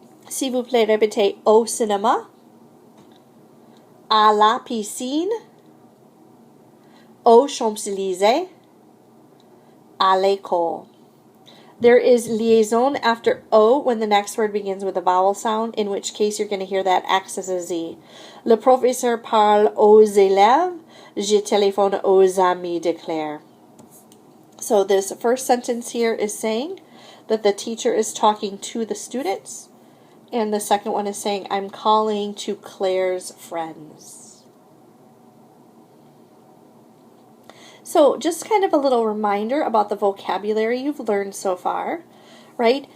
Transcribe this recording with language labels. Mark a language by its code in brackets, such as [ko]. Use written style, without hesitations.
[fr] S'il vous plaît, répétez au cinéma, à la piscine, aux Champs-Élysées, à l'école. [en] There is liaison after O when the next word begins with a vowel sound, in which case you're going to hear that X as a Z. [fr] Le professeur parle aux élèves, je téléphone aux amis de Claire. [en] So this first sentence here is saying that the teacher is talking to the students, and the second one is saying, I'm calling to Claire's friends. So just kind of a little reminder about the vocabulary you've learned so far, right?